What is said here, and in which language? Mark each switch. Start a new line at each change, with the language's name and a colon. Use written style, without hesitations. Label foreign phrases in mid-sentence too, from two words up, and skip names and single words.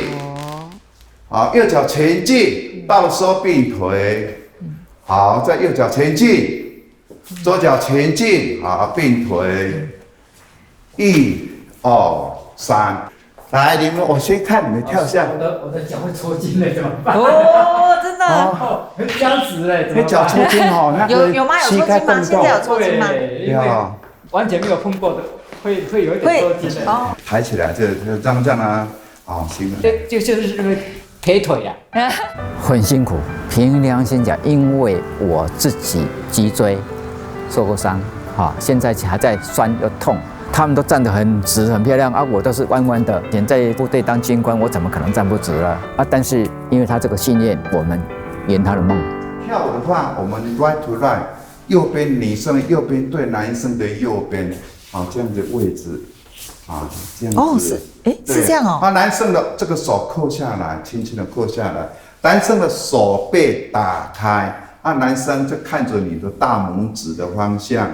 Chinese: 好，右腳前進，到的時候並腿。好，再右腳前進，左腳前進，好，並腿。1、2、3，來，你們，我先看你們跳下。我的腳會抽筋嘞，怎麼辦？哦，真的。哦，會僵直嘞，那腳抽筋哦，那個有嗎？有抽筋嗎？現在有抽筋嗎？有，完全沒有碰過的，會有一點抽筋的。抬起來，這樣啊。 好，行了。就是赔腿啊。很辛苦，凭良心讲，因为我自己脊椎受过伤，现在还在酸又痛。他们都站得很直很漂亮啊，我都是弯弯的。以前在部队当军官，我怎么可能站不直了啊？但是因为他这个信念，我们圆他的梦。跳舞的话，我们
English: right to right，
Chinese: 右边女生的右边对男生的右边，这样子位置，这样子。哦，是这样哦。男生的这个手扣下来，轻轻的扣下来，男生的手背打开，男生就看着你的大拇指的方向。